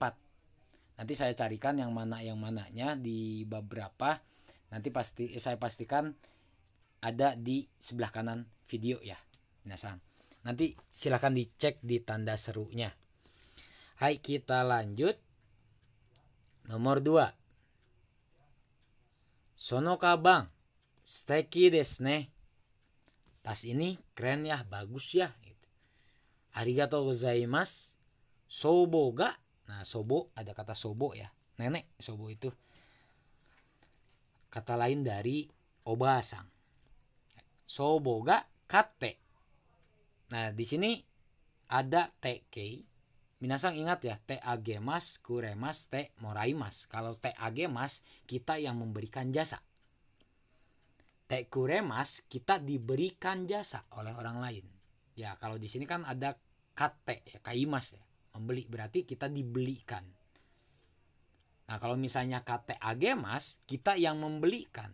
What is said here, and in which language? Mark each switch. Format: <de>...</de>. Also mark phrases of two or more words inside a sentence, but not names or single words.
<id>Nanti saya carikan yang mananya di beberapa. Nanti saya pastikan ada di sebelah kanan video ya. Nanti silahkan dicek di tanda serunya. Hai, kita lanjut. Nomor 2.</id> <ja>Sono kabang steki desu ne.</ja> <id>Tas ini keren ya, bagus ya gitu.</id> <ja>Arigatou gozaimasu. Sobo ga.</ja> <id>Nah, sobo ada kata sobo ya. nenek sobo itu kata lain dari obasang.</id> <ja>Soboga kate.</ja> <id>Nah, di sini ada tk. Minasang ingat ya,</id> <ja>te agemas, kuremas, te moraimas.</ja> <id>Kalau</id> <ja>te agemas</ja> <id>kita yang memberikan jasa.</id> <ja>Te kuremas</ja> <id>kita diberikan jasa oleh orang lain. Ya, kalau di sini kan ada kate ya, kaimas ya, membeli, berarti kita dibelikan. Nah, kalau misalnya</id> <ja>kate agemas</ja> <id>kita yang membelikan.</id>